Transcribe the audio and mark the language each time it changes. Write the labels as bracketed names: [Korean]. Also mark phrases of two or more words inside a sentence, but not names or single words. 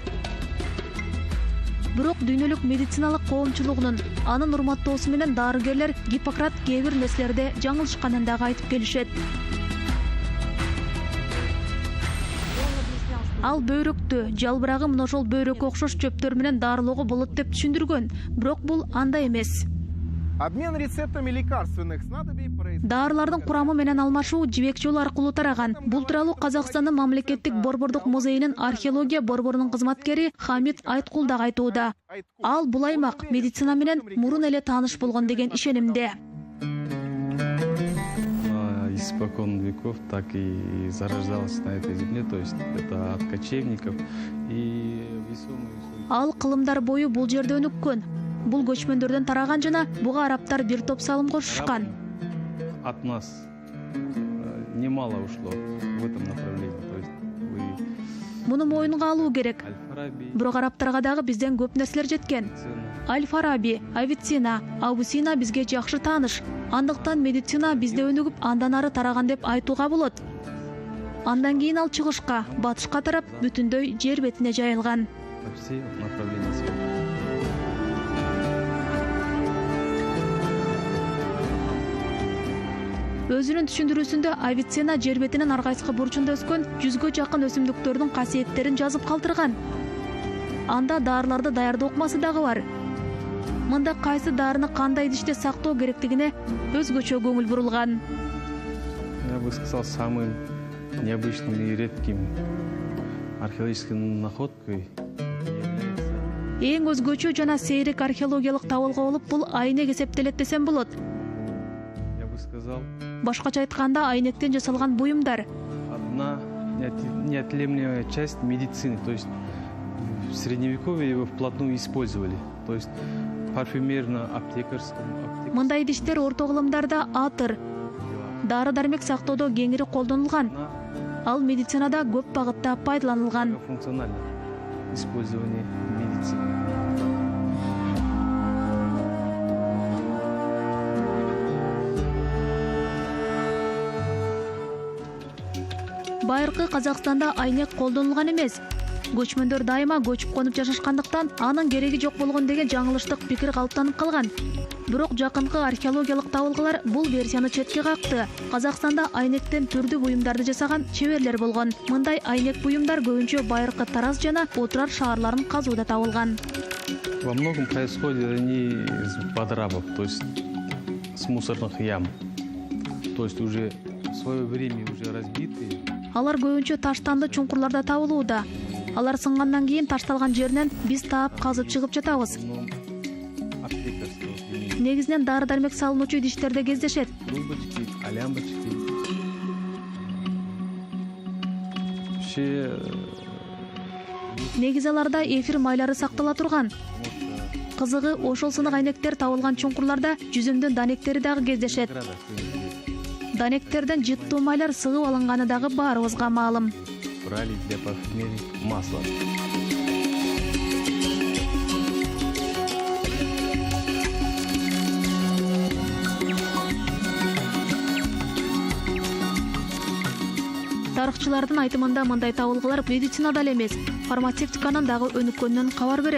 [Kyrgyz] Бирок дүйнөлүк медициналык коомчулугунун анын урматтоосу менен дарыгерлер Гиппократ кээ бир нерселерде жаңылышканын дагы айтып келишет. Ал бөйрөктү, жалбырагы мына ошол бөйрөккө окшош чөптөр менен дарылоого болот деп түшүндүргөн. Бирок бул андай эмес. [Russian] Обмен рецептами лекарственных снадобий происходит... [Kyrgyz] Дарылардын курамы менен алмашуу жибек жолу аркылуу тараган. Бул тууралуу Казакстандын мамлекеттик борбордук музейинин археология борборунун кызматкери Хамид Айткул дагы айтууда. Ал бул аймак медицина менен мурун эле тааныш болгон деген ишенимде. [Russian] Испокон веков так и зарождалась на этой земле, то есть это от кочевников и весомые... [Kyrgyz] Ал кылымдар бою бул жерде өнүккөн. Бул көчмөндөрдөн тараган жана буга арабтар бир топ салым кошушкан. [Russian] От нас немало ушло в этом направлении, то есть вы... [Kyrgyz] Муну моюнга алуу керек. Аль-Фараби, Бирок арабтарга дагы бизден көп нерселер жеткен. Аль-Фараби, Авиценна, Авусина бизге жакшы тааныш. Андыктан медицина бизде өнүгүп, андан ары тараган деп айтууга болот. Андан кийин ал чыгышка, батышка тарап, бүтүндөй жер бетине жайылган. [Russian] во все направления света. [Kyrgyz] Өзүнүн түшүндүрүүсүндө Авиценна жер бетинин ар кайсы бурчунда өскөн 100гө жакын өсүмдүктөрдүн касиеттерин жазып калтырган. Анда дарыларды даярдоо ыкмасы дагы бар. Мында кайсы дарыны кандай идиште сактоо керектигине өзгөчө көңүл бурулган. [Russian] Я бы сказал, самым необычным и редким археологическим находкой является... [Kyrgyz] Эң өзгөчө жана сейрек археологиялык табылга болуп бул айнек эсептелет десем болот. [Russian] Я бы сказал, [Kyrgyz] Башкача айтканда айнектен жасалган буюмдар. [Russian] одна неотъемлемая часть медицины, то есть в средневековье его вплотную использовали, то есть парфюмерно-аптекарском... [Kyrgyz] Мындай идиштер орто кылымдарда атыр, дары-дармек сактоодо кеңири колдонулган. Ал медицинада көп багытта пайдаланылган. [Russian] Функциональное использование медицины. [Kyrgyz] Байыркы Казакстанда айнек колдонулган эмес. Көчмөндөр дайыма көчүп конуп жашашкандыктан анын кереги жок болгон деген жаңылыштык пикир калыптанып калган. Бирок жакынкы археологиялык табылгалар бул версияны четке какты. Казакстанда айнектен түрдүү буюмдарды жасаган чеберлер болгон. Мындай айнек буюмдар көбүнчө байыркы Тараз жана Отырар шаарларын казууда табылган. [Russian] Во многом происходят они из подрабов, то есть с мусорных ям. То есть уже в свое время уже разбитые. [Kyrgyz] Алар көбүнчө таштанды чуңкурларда табылууда. Алар сынгандан кийин ташталган жеринен биз таап казып чыгып жатабыз. [Russian] Аптекарского применения. [Kyrgyz] Негизинен дары-дармек салынуучу идиштерде кездешет. [Russian] Трубочки, алямбочки. Вообще, [Kyrgyz] Негизи аларда эфир майлары сактала турган. Кызыгы, ошол сынык айнектер табылган чуңкурларда жүзүмдүн данектери дагы кездешет. Данектерден жыттуу майлар сыгып алынганы дагы баарыбызга маалым. [Russian] брали для парфюмерии масло. [Kyrgyz] Тарыхчылардын айтымында мындай табылгылар медицинада эле эмес, фармацевтиканын дагы өнүккөнүнөн кабар берет.